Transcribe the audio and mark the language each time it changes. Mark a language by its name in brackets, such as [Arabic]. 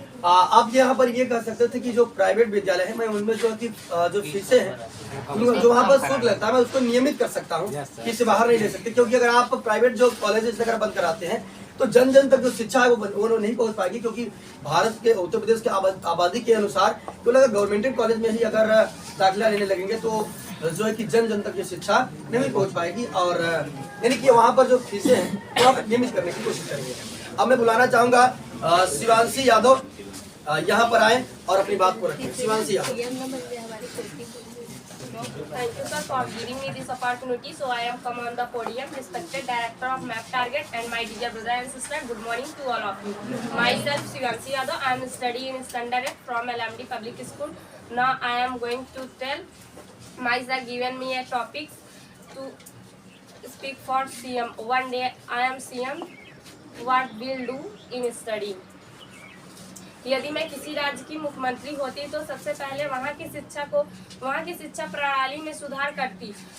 [Hindi] आप यहाँ पर ये कह सकते थे कि जो प्राइवेट विद्यालय है मैं उनमें जो फीसें हैं जो वहाँ पर शुल्क लगता है मैं उसको नियमित कर सकता हूँ कि इससे बाहर नहीं ले सकते, क्योंकि अगर आप प्राइवेट जो कॉलेजेस अगर बंद कराते हैं तो जन जन तक जो शिक्षा है वो नहीं पहुंच पाएगी, क्योंकि भारत के उत्तर प्रदेश के आबादी के अनुसार तो अगर गवर्नमेंट कॉलेज में ही अगर दाखिला लेने लगेंगे तो जो है कि जन जन तक ये शिक्षा नहीं पहुंच पाएगी, और यानी कि वहाँ पर जो फीसें हैं वो आप नियमित करने की कोशिश करेंगे। अब मैं बुलाना चाहूंगा शिवांशी यादव यहाँ पर आए और अपनी बात को रखें। Shivanshi Yadav. [English] Thank you, sir, for giving me this opportunity. So I am come on the podium, respected director of MAP Target and my dear brother and sister. Good morning to all of you. Myself, Shivanshi Yadav. I am studying in standard 8 from LMD Public School. Now I am going to tell. My sir given me a topic to speak for CM. One day I am CM. What will do in studying? [Hindi] यदि मैं किसी राज्य की मुख्यमंत्री होती तो सबसे पहले वहाँ की शिक्षा प्रणाली में सुधार करती।